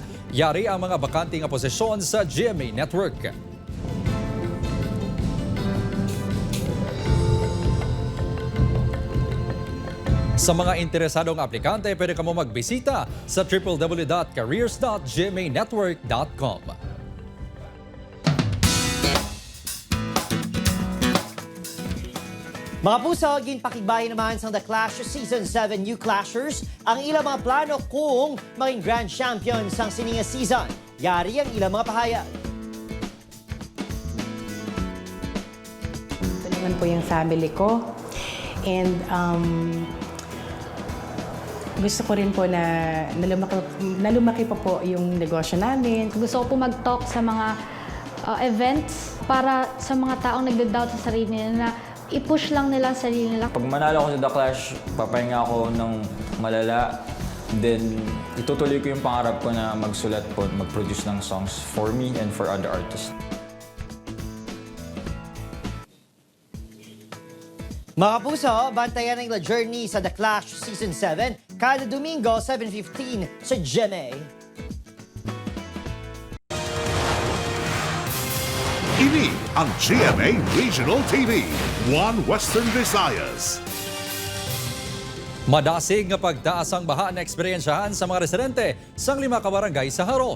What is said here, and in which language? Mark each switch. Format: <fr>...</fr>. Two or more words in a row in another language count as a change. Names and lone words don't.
<hil>Yari ang mga bakante nga posisyon sa GMA Network. Sa mga interesadong aplikante, pwede ka mo magbisita sa www.careers.gmanetwork.com. Mga puso, ginpakigbayan naman sa The Clash Season 7 New Clashers ang ilang mga plano kung maging grand champion sang sininga season. Yari ang ilang mga pahayag.</hil> <tl>Ito naman po yung family ko. And gusto ko rin po na lumaki pa po yung negosyo namin. Gusto ko po mag-talk sa mga events para sa mga taong nagda-doubt sa sarili nila na i-push lang nila ang sarili nila. Pag manalo ako sa The Clash, papahinga ako ng malala Then, itutuloy ko yung pangarap ko na magsulat po, mag-produce ng songs</tl> <en>for me and for other artists.</en> <hil>Mga puso, bantayan ang The Journey sa The Clash Season 7 kada Domingo, 7:15 sa GMA. Ini ang GMA Regional TV, One Western Visayas. Madasig nga pagtaas ang baha na eksperyensyahan sa mga residente sang 5 ka barangay sa Haro.</hil>